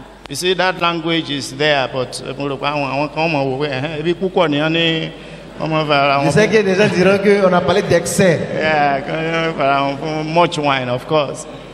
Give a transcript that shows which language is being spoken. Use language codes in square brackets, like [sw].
[en] You see, that language is there, but [fr] je sais que des gens diront qu'on a parlé d'excès. [en] Yeah, much wine, of course.